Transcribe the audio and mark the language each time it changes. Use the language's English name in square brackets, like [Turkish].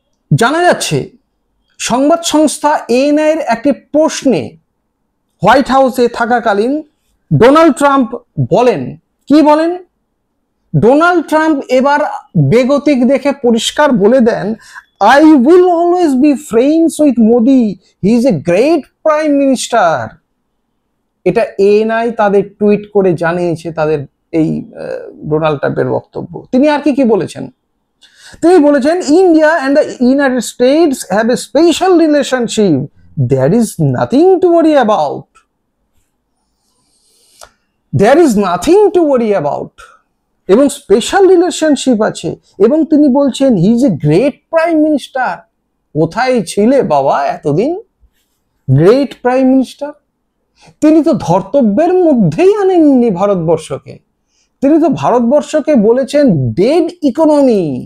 [Bangla] জানা যাচ্ছে সংবাদ সংস্থা এএনআই এর একটি প্রশ্নে হোয়াইট হাউসে থাকাকালীন ডোনাল্ড ট্রাম্প বলেন, কি বলেন? ডোনাল্ড ট্রাম্প এবার বেগতিক দেখে পরিষ্কার বলে দেন, [English] I will always be friends with Modi. He is a great prime minister. [Bangla] এটা এএনআই তাদের টুইট করে জানিয়েছে তাদের এই ডোনাল্ড ট্রাম্পের বক্তব্য। তিনি আর কি বলেছেন? [English] তিনি বলেছেন, India and the United States have a special relationship. There is nothing to worry about. There is nothing to worry about. [Bangla] এবং স্পেশাল রিলেশনশিপ আছে। এবং তিনি বলছেন, [English] He is a great prime minister. [Bangla] কোথায় ছিলে বাবা এতদিন? গ্রেট প্রাইম মিনিস্টার তিনি তো ধর্তব্যের মধ্যেই আনেননি ভারতবর্ষকে। তিনি তো ভারতবর্ষকে বলেছেন ডেড ইকোনমি।